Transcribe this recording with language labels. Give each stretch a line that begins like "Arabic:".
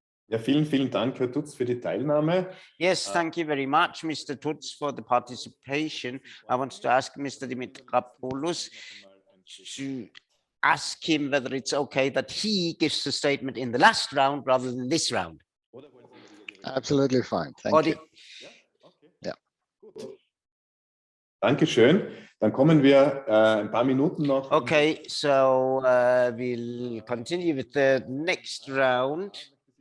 German: Ja, vielen Dank, Herr Tutz, für die Teilnahme.
English: Yes, thank you very much, Mr. Tutz, for the participation. I want to ask Mr. Dimitrapoulos to ask him whether it's okay that he gives the statement in the last round rather than this round. Absolutely fine. Thank you. Ja.
German: Dankeschön. Dann kommen wir ein paar Minuten noch.
English: Okay, so we'll continue with the next round.